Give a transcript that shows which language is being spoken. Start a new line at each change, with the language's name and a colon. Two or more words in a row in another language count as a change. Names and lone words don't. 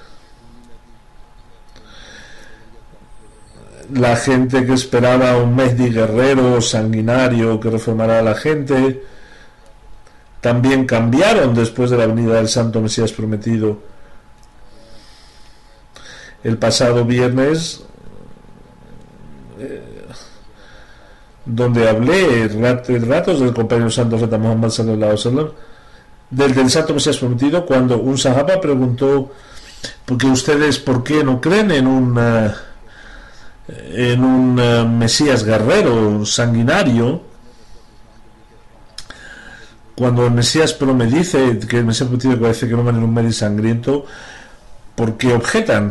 Spanish: La gente que esperaba un Mehdi guerrero, sanguinario, que reformará a la gente, también cambiaron después de la venida del Santo Mesías prometido. El pasado viernes, donde hablé ratos del compañero santo Profeta Muhammad
Arabic: صلى الله عليه وسلم,
Spanish: del Santo Mesías prometido, cuando un sahaba preguntó: porque ustedes, ¿por qué no creen en un Mesías guerrero, sanguinario? Cuando el Mesías dice que el Mesías prometido parece que no van en un medio sangriento, ¿por qué objetan?